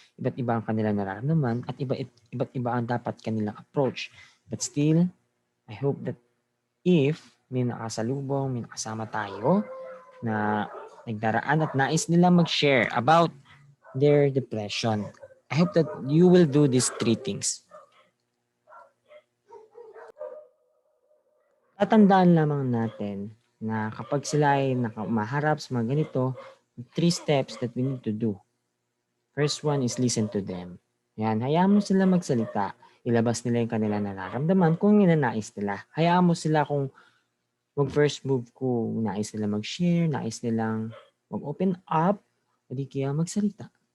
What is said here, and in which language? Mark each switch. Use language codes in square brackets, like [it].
[tl] Iba't iba ang kanilang nararamdaman at iba't iba ang dapat kanilang approach. [en] But still, I hope that if [tl] may nakasalubong, may nakasama tayo na nagdaraan at nais nila mag-share [en] about their depression, I hope that you will do these three things. [tl] Tatandaan lamang natin na kapag sila ay maharap sa mga ganito, [en] 3 steps that we need to do. First one is listen to them. [tl] Yan, hayaan mo sila magsalita. Ilabas nila yung kanilang nararamdaman kung ninanais nila. Hayaan mo sila kung mag-first move kung nais nila mag-share, nais nilang mag-open up, o di kaya magsalita.